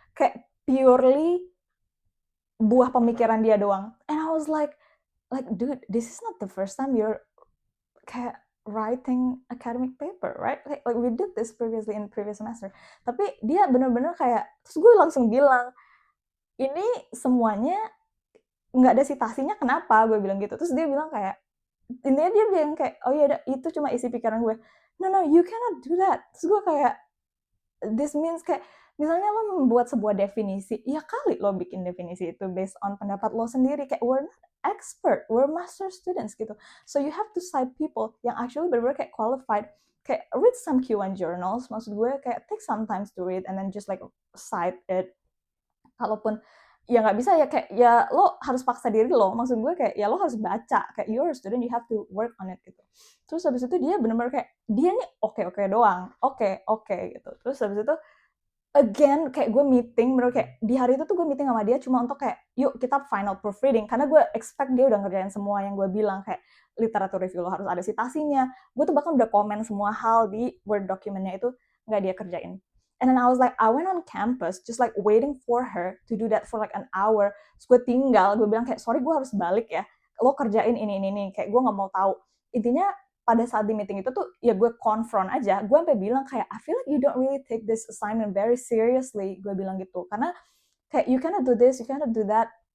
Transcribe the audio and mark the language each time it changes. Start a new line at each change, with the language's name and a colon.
Indonesian: Kayak purely buah pemikiran dia doang.
English: And I was like, dude, this is not the first time you're kayak writing academic paper, right? Like we did this previously in previous semester.
Indonesian: Tapi dia bener-bener kayak, terus gue langsung bilang, ini semuanya nggak ada citasinya kenapa, gue bilang gitu. Terus dia bilang kayak, intinya dia bilang kayak, oh ya itu cuma isi pikiran gue.
English: No, you cannot do that.
Indonesian: Terus gue kayak,
English: this means
Indonesian: kayak, misalnya lo membuat sebuah definisi, ya kali lo bikin definisi itu
English: based on
Indonesian: pendapat lo sendiri.
English: Kayak, we're not expert, we're master students gitu. So you have to cite people yang actually
Indonesian: benar-benar kayak
English: qualified. Kayak read some Q1 journals,
Indonesian: maksud gue kayak
English: take some time to read and then just like cite it.
Indonesian: Kalaupun ya nggak bisa ya kayak ya lo harus paksa diri lo, maksud gue kayak ya lo harus baca, kayak
English: you're a student, you have to work on it
Indonesian: gitu. Terus habis itu dia benar-benar kayak dia nih oke doang, oke gitu. Terus habis itu again kayak gue meeting, bener kayak di hari itu tuh gue meeting sama dia cuma untuk kayak yuk kita final proofreading, karena gue expect dia udah ngerjain semua yang gue bilang, kayak literatur review lo harus ada citasinya. Gue tuh bahkan udah komen semua hal di Word documentnya itu, nggak dia kerjain.
English: And then I was like, I went on campus just like waiting for her to do that for like an hour.
Indonesian: Terus gue tinggal, gue bilang kayak sorry gue harus balik ya, lo kerjain ini, kayak gue nggak mau tahu. Intinya pada saat di meeting itu tuh ya gue confront aja, gue sampai bilang kayak
English: I feel like you don't really take this assignment very seriously,
Indonesian: gue bilang gitu, karena kayak
English: you cannot do this, you cannot do that.